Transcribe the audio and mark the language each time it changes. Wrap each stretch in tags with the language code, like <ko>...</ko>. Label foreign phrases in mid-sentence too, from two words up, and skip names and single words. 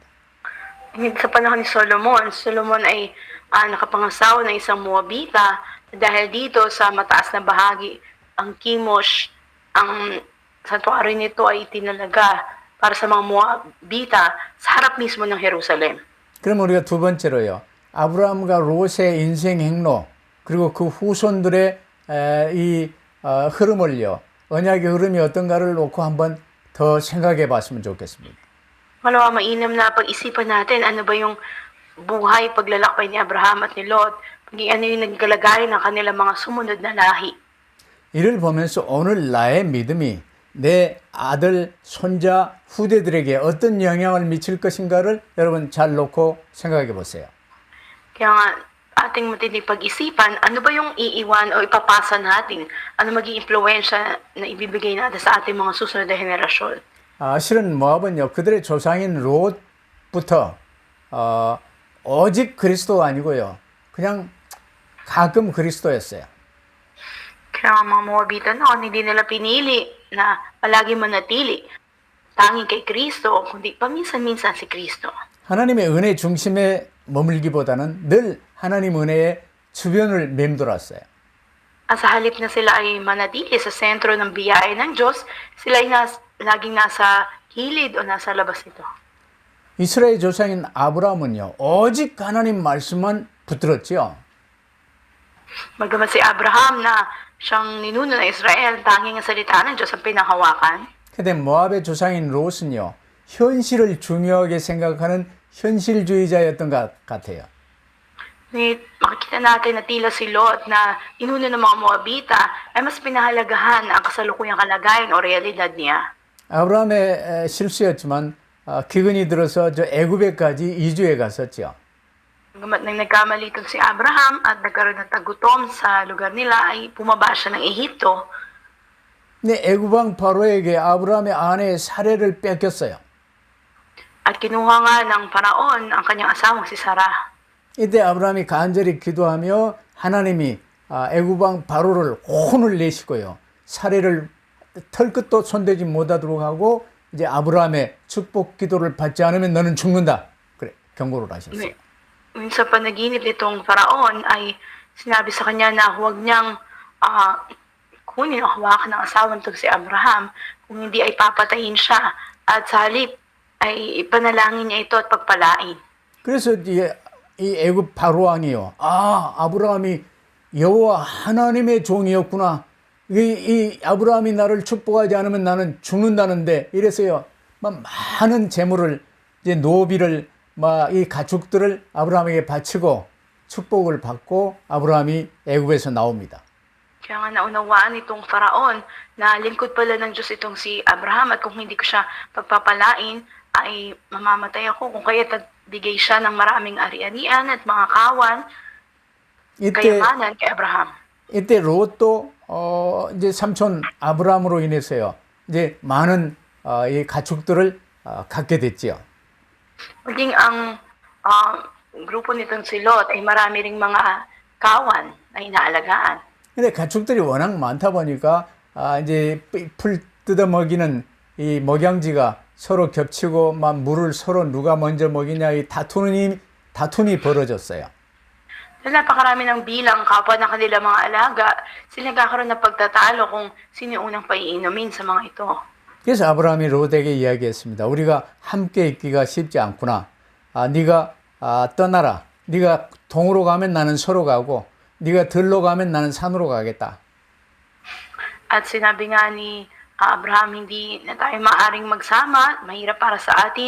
<tl>Sa panahon ni Solomon ay nakapangasawa ng isang Moabita dahil dito sa mataas na bahagi, ang Kimosh, ang santuario nito ay itinalaga para sa mga Moabita sa harap mismo ng Jerusalem.</tl> <ko>그럼 우리가 두 번째로요, 아브라함과 롯의 인생 행로 그리고 그 후손들의 이 흐름을요, 언약의 흐름이 어떤가를 놓고 한번 더 생각해 봤으면 좋겠습니다.</ko> <tl>Malawa mainam na pag-isipan natin ano ba yung buhay paglalakbay ni Abraham at ni Lot, ano yung nagkalagayan ng kanilang mga sumunod na lahi.</tl> <ko>이를 보면서 오늘 나의 믿음이 내 아들, 손자, 후대들에게 어떤 영향을 미칠 것인가를 여러분 잘 놓고 생각해 보세요.</ko> <tl>Kaya nga, ating matinding pag-isipan, ano ba yung iiwan o ipapasa natin? Ano maging impluensya na ibibigay natin sa ating mga susunod na henerasyon?</tl> <ko>실은 모압은요, 그들의 조상인 롯부터 오직 그리스도가 아니고요, 그냥 가끔 그리스도였어요.</ko> <tl>Kaya nga mga Moabita noon, hindi nila pinili na palagi manatili tanging kay Kristo, kundi paminsan-minsan si Kristo.</tl> <ko>하나님의 은혜 중심에 머물기보다는 늘 하나님 은혜의 주변을 맴돌았어요.</ko> <tl>At sa halip na sila ay manatili sa sentro ng biyaya ng Diyos, sila ay laging nasa gilid o nasa labas nito.</tl> <ko>이스라엘 조상인 아브라함은요, 오직 하나님 말씀만 붙들었지요.</ko> <tl>Bagamat si Abraham na siyang ninuno ng Israel, tanging ang salita ng Diyos ang pinanghawakan.</tl> <ko>근데 모압의 조상인 롯은요, 현실을 중요하게 생각하는 현실주의자였던 것 같아요.</ko> <tl>Ngunit makikita natin na tila si Lot na ninuno ng mga Moabita ay mas pinahalagahan ang kasalukuyang kalagayan o realidad niya.</tl> <ko>아브라함의 실수였지만 기근이 들어서 저 애굽에까지 이주해 갔었죠.</ko> <tl>Bagamat nang nagkamali itong si Abraham at nagkaroon ng tagutom sa lugar nila ay bumaba siya ng Ehipto.</tl> <ko>근데 애굽 왕 바로에게 아브라함의 아내의 사례를 뺏겼어요. At kinuha nga ng Paraon ang kanyang asawang si Sarah. 이때 아브라함이 간절히 기도하며 하나님이 애굽 왕 바로를 혼을 내시고요. 살해를 털끝도 손대지 못하도록 하고 이제 아브라함의 축복 기도를 받지 않으면 너는 죽는다. 그래 경고를 하셨어요.</ko> <tl>Sa panaginip nitong Faraon ay sinabi sa kanya na huwag niyang kunin o hawakan ng asawang to si Abraham kung hindi ay papatayin siya at sa halip ay ipanalangin niya ito at pagpalain.</tl> <ko>그래서 이 애굽 바로 왕이요. 아브라함이 여호와 하나님의 종이었구나. 이 아브라함이 나를 축복하지 않으면 나는 죽는다는데 이래서요. 막 많은 재물을 이제 노비를 막 이 가축들을 아브라함에게 바치고 축복을 받고 아브라함이 애굽에서 나옵니다.</ko> <tl>Kaya nga naunawaan itong Faraon na lingkod pala ng Diyos itong si Abraham at kung hindi ko siya pagpapalain ay mamamatay ako kung kaya't bigay siya ng maraming ari-arian at mga kawan kayamanan kay Abraham.</tl> <ko>이때 롯도 이제 삼촌 아브라함으로 인해서요. 이제 많은 이 가축들을 갖게 됐지요.</ko> <tl>Maging ang grupo nitong si Lot ay marami ring mga kawan na inaalagaan.</tl> <ko>근데 가축들이 워낙 많다 보니까 이제 풀 뜯어먹이는 이 먹양지가 서로 겹치고 막 물을 서로 누가 먼저 먹이냐 이 다툼이 벌어졌어요.</ko> <tl>Dahil napakarami ng bilang kapwa ng kanila mga alaga, sila nagkakaroon ng pagtatalo kung sino unang paiinumin sa mga ito.</tl> <ko>그래서 아브라함이 롯에게 이야기했습니다. 우리가 함께 있기가 쉽지 않구나. 네가 떠나라. 네가 동으로 가면 나는 서로 가고 네가 들로 가면 나는 산으로 가겠다.</ko> <tl>At sinabi nga ni Abraham, hindi na tayo maaring magsama, mahirap para sa atin.</tl>